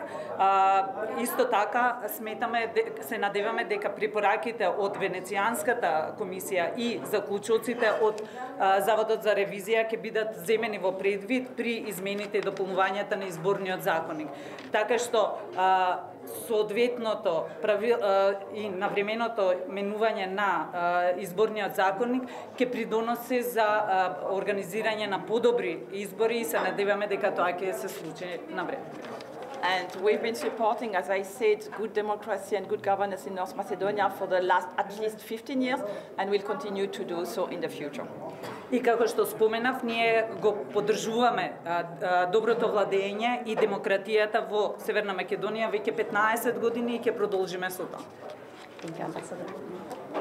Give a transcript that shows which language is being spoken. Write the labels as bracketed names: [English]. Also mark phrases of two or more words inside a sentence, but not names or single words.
[Macedonian] Исто така се надеваме дека препораките од Венецијанската комисија и заклучоците од Заводот за ревизија ќе бидат земени во предвид при измените и дополнувањата на изборниот законник. Така што соодветното и навременото менување на изборниот законник ќе придоноси за организирање на подобри избори и се надеваме дека тоа ќе се случи на време. [English] And we've been supporting, as I said, good democracy and good governance in North Macedonia for the last at least 15 years, and we'll continue to do so in the future. [Macedonian] И како што споменав, ние го поддржуваме доброто владење и демократијата во Северна Македонија веќе 15 години и ќе продолжиме со тоа.